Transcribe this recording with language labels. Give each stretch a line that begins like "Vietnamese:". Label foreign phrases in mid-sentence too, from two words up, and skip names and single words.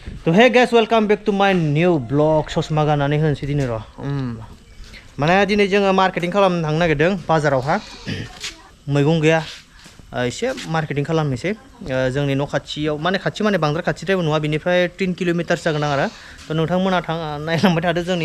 Bodo: तो
English: hey guys welcome back to my new blog
Bodo: ससमा गाननानै होनसै दिनै र' माने दिनै जोङो मार्केटिं खालामनो थांनो नागिरदों बाजारावहा मैगं गैया एसे मार्केटिं खालामनोसै जोंनि न' खाथियाव माने खाथि माने बांद्राय खाथिद्रायबो नङा बिनिफ्राय 3 किल'मिटार जागोन आरो तो नोंथांमोना नायलांबाय थादो जोंनि